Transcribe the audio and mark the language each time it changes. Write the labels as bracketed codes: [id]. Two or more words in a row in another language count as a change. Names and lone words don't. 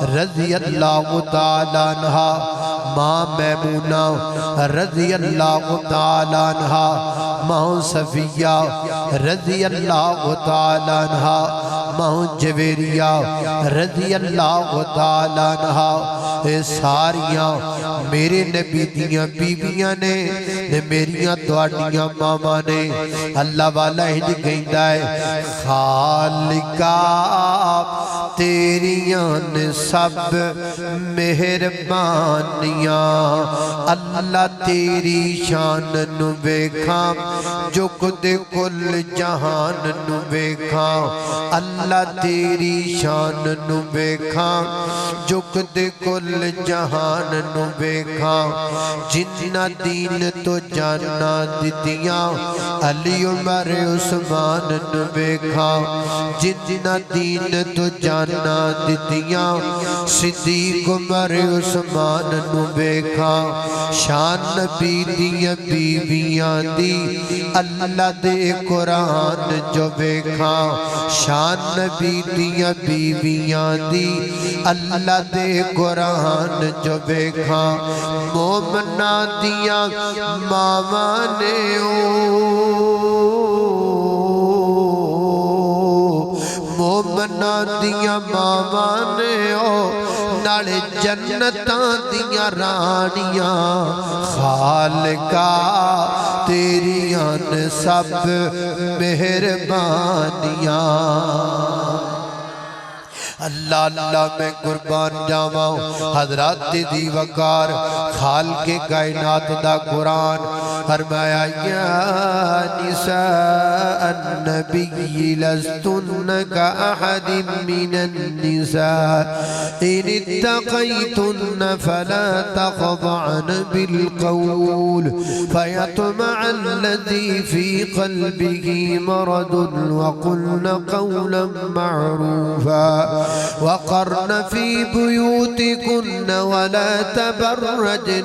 [ar] رضی اللہ تعالیٰ عنہا [pa] ماں میمونہ [ar] رضی اللہ تعالیٰ عنہا [pa] ماں صفیہ [ar] رضی اللہ تعالیٰ عنہا [pa] ماں جویریہ [ar] رضی اللہ تعالیٰ عنہا [pa] اے ساریاں میرے نبی دیاں بیویاں نے میریاں تواڈیاں ماما نے اللہ والا ہی کہندا ہے خالقا تیریاں نے سب مہربانیاں اللہ تیری شان نو ویکھاں جو خود کل جہان نو ویکھاں اللہ تیری شان نو ویکھاں جو خود کل جہان نو ویکھاں جنہ دین تو جانا دتیاں علی عمر عثمان نو ویکھاں جنہ دین تو جانا دتیاں صدیق عمر عثمان نو ویکھاں شان نبی دیاں بیویاں دی اللہ دے قرآن جو ویکھاں شان نبی دیاں بیویاں دی اللہ دے قرآن جو ویکھاں مومنہ دیاں ماما نے مومنہ دیاں ماما نے نالے جنتاں دیاں رانیاں خالقا تیریاں نے سب مہربانیاں اللہ اللہ میں قربان جاواں حضرات دی وقار خالق کائنات دا قرآن فرمایا یا [ar] نساء النبی لستن کا احد من النساء ان اتقیتن فلا تخضعن بالقول فیطمع الذی فی قلبه مرض وقلن قولا معروفا وقرن في بيوتكن ولا تبرجن